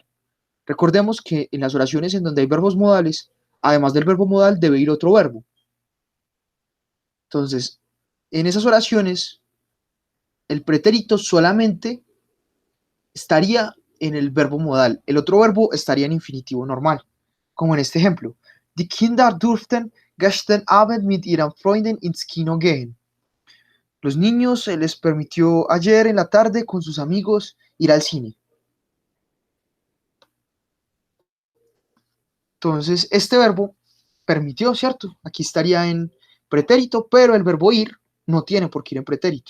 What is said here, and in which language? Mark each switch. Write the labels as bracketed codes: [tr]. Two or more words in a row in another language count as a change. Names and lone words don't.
[es] Recordemos que en las oraciones en donde hay verbos modales, además del verbo modal debe ir otro verbo. Entonces, en esas oraciones, el pretérito solamente estaría en el verbo modal. El otro verbo estaría en infinitivo normal, como en este ejemplo. [de] Die Kinder durften gestern Abend mit ihren Freunden ins Kino gehen. [es] Los niños se les permitió ayer en la tarde con sus amigos ir al cine. Entonces, este verbo permitió, ¿cierto? Aquí estaría en pretérito, pero el verbo ir no tiene por qué ir en pretérito.